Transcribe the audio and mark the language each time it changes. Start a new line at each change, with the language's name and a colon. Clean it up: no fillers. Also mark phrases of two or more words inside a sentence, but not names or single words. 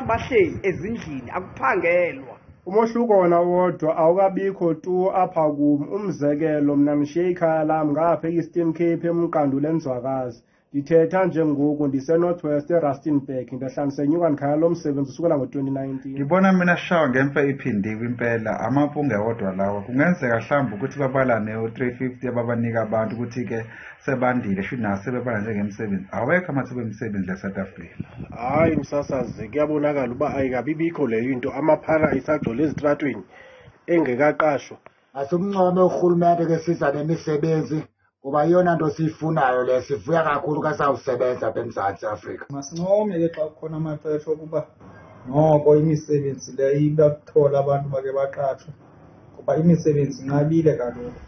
Zulu: Abantu bahleli ezindlini akuphangelwa.
Xhosa: Umohluko wona wodwa awukabikho tu apha kum. Umzekelo mna ngishiye ikhaya lam ngapha e-Eastern Cape emqanduli enzwakazi. Ndithetha njengoku ndise-Northwest eRustenburg ndahlala ndisenyuka ndikhaya lo msebenzi usukela ngo-2019.
Zulu: Ngibona mina shawa ngemfe iphindiwe impela amampunge wodwa lawa kungenzeka mhlawumbe ukuthi babalane u-350 ababanika abantu ukuthi-ke sebandile shuthi naso sebebala njengemisebenzi awekho amathuba emisebenzi la-South Africa.
Xhosa: Hayi msasazi kuyabonakala uba ayikabibikho leyo into amaphara isagcwele ezitratweni engekaqashwa. Asumncome urhulumente ke siza nemisebenzi kuba iyona nto siyifunayo le sivuya kakhulu kasawusebenza apha eMzantsi Afrika. Masincome ke xa kukhona amaxesha okuba noko imisebenzi le ibakuthola abantu bake baqashwe kuba imisebenzi inqabile kaloku.